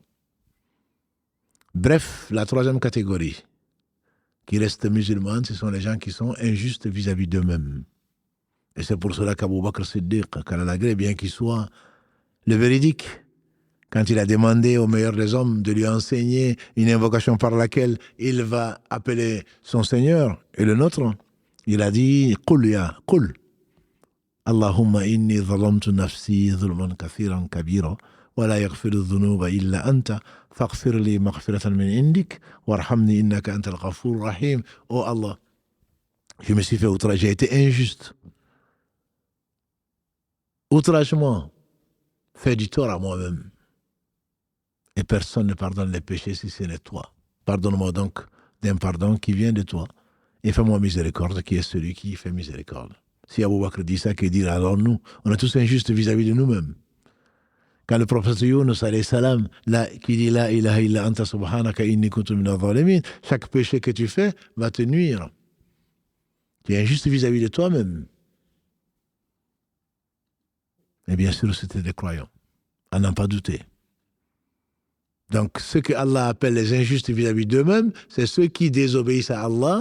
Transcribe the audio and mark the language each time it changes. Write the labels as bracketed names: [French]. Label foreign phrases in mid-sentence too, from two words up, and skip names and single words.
[French] Bref, la troisième catégorie qui reste musulmane, ce sont les gens qui sont injustes vis-à-vis d'eux-mêmes. Et c'est pour cela qu'Abou Bakr Siddiq, qu'Allah l'agrée, bien qu'il soit le véridique, quand il a demandé au meilleur des hommes de lui enseigner une invocation par laquelle il va appeler son Seigneur et le nôtre, il a dit « [Arabic] قل يا، قل، اللهم إني ظلمت نفسي ظلما كثيرا كبيرا، ولا يغفر الذنوب إلا أنت، فاغفر لي مغفرة من عندك، وارحمني إنك أنت الغفور الرحيم. [French] » Oh Allah, je me suis fait outrage, j'ai été injuste. Outragement, fait du tort à moi-même. Et personne ne pardonne les péchés si ce n'est toi. Pardonne-moi donc d'un pardon qui vient de toi. Et fais-moi miséricorde, qui est celui qui fait miséricorde. Si Abu Bakr dit ça, que dire alors nous? On est tous injustes vis-à-vis de nous-mêmes. Quand le prophète Yunus [Arabic] عليه السلام, [French] qui dit [Arabic] لا إله إلا أنت سبحانك إني كنت من الظالمين, [French] chaque péché que tu fais va te nuire. Tu es injuste vis-à-vis de toi-même. Et bien sûr, c'était des croyants. À n'en pas douter. Donc, ce que Allah appelle les injustes vis-à-vis d'eux-mêmes, c'est ceux qui désobéissent à Allah.